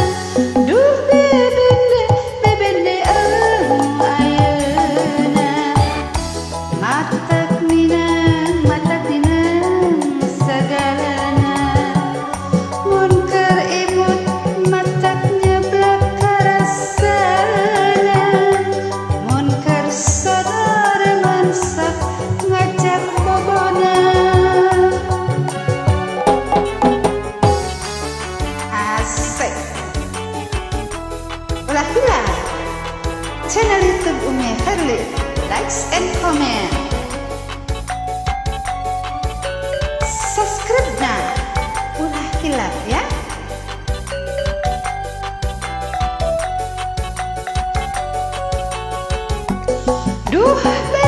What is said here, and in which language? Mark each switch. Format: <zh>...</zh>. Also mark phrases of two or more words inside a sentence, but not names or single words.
<su>Duh bebende anu ayeuna matak nineng sagalana mun keur imut matak nyeblak karasana mun keur sodor mansok ngajak bobona. Asik. Ulah hilang channel YouTube Umi Herli,</su> <en>likes and comment,</en> <su>subscribe na ulah hilap ya. Duh</su>